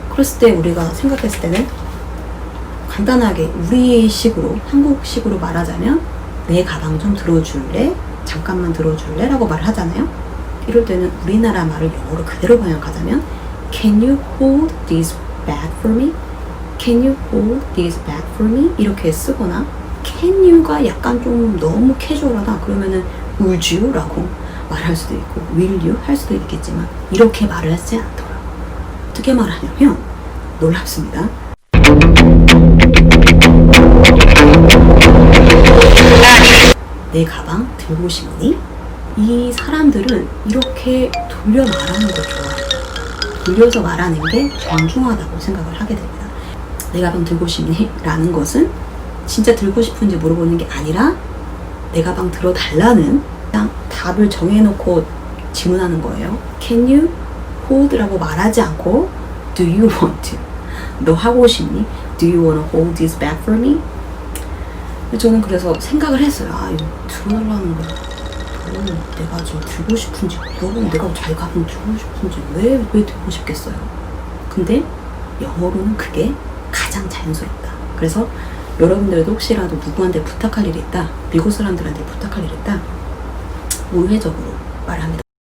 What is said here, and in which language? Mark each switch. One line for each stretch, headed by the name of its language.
Korean: 그랬을 때 우리가 생각했을 때는 간단하게 우리식으로, 한국식으로 말하자면 내 가방 좀 들어줄래? 잠깐만 들어줄래? 라고 말을 하잖아요. 이럴 때는 우리나라 말을 영어로 그대로 번역하자면
English: Can you hold this bag for me? Can you hold this bag for me?
Korean: 이렇게 쓰거나
English: Can you
Korean: 가 약간 좀 너무 캐주얼하다 그러면은
English: Would you?
Korean: 라고 말할 수도 있고
English: Will you?
Korean: 할 수도 있겠지만 이렇게 말을 하지 않더라고요. 어떻게 말하냐면 놀랍습니다. 내 가방 들고 싶니? 이 사람들은 이렇게 돌려 말하는 걸 좋아해요. 돌려서 말하는 게 존중하다고 생각을 하게 됩니다. 내 가방 들고 싶니? 라는 것은 진짜 들고 싶은지 물어보는 게 아니라 내 가방 들어달라는 그냥 답을 정해놓고 질문하는 거예요.
English: Can you hold라고
Korean: 말하지 않고
English: do you want to?
Korean: 너 하고 싶니?
English: Do you want to hold this bag for me?
Korean: 저는 그래서 생각을 했어요. 아, 이거 들어달라는 거 내가 지금 들고 싶은지 물어보면 내가 잘 가면 들고 싶은지 왜 들고 싶겠어요? 근데 영어로는 그게 가장 자연스럽다. 그래서 여러분들도 혹시라도 누구한테 부탁할 일이 있다, 미국 사람들한테 부탁할 일이 있다, 우회적으로 말합니다.